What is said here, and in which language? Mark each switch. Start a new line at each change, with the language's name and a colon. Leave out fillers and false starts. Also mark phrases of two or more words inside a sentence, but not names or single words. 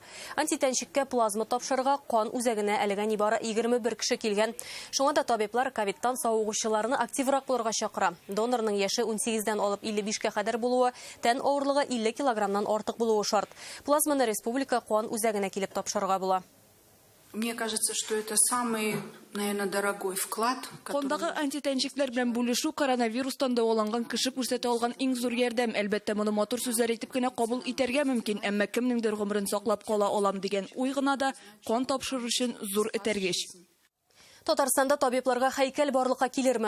Tatar: Антитәнчеккә плазма тапшырырга кан үзәгенә әлегә нибары 21 кеше килгән. Шуңа да табиблар ковидтан сауыгучыларны активрак булырга чакыра. Донорның яше 18-дән алып 55-кә кадәр булуы, тән авырлыгы 50 килограммнан артык булуы шарт. Плазманы республика кан үзәгенә килеп тапшырырга була.
Russian: Мне кажется, что это самый, наверное, дорогой вклад.
Tatar: Кондагы антитәнчекләр белән бүлешү коронавирустан дәваланган кеше күрсәтә алган иң зур ярдәм. Әлбәттә, моны матур сүзләр әйтеп кенә кабул итәргә мөмкин, әмма кемнеңдер гомерен саклап кала алам дигән уй гына да кан тапшыру өчен зур этәргеч. Татарстанда табибларга һәйкәл барлыкка килерме?